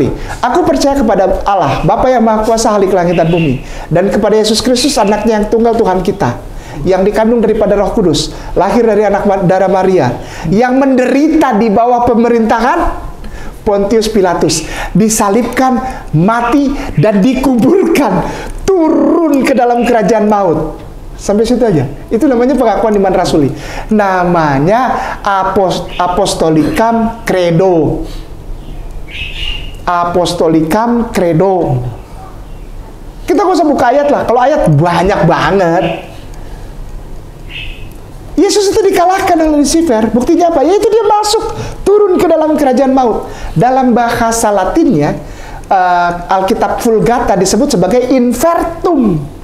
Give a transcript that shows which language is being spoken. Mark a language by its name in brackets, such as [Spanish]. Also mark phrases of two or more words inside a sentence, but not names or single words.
[Indonesian] Aku percaya kepada Allah, Bapa yang Maha Kuasa, Khalik langit dan bumi, dan kepada Yesus Kristus, anaknya yang tunggal Tuhan kita, yang dikandung daripada Roh Kudus, lahir dari anak darah Maria, yang menderita di bawah pemerintahan Pontius Pilatus, disalibkan, mati, dan dikuburkan, turun ke dalam kerajaan maut. Sampai situ aja. Itu namanya pengakuan iman rasuli. [Latin] Namanya apostolikam credo. Apostolikam credo. [Indonesian] Kita gak usah buka ayat lah. Kalau ayat banyak banget. Yesus itu dikalahkan oleh Lucifer. Buktinya apa? Yaitu dia masuk, turun ke dalam kerajaan maut. Dalam bahasa Latinnya, Alkitab Vulgata disebut sebagai infertum.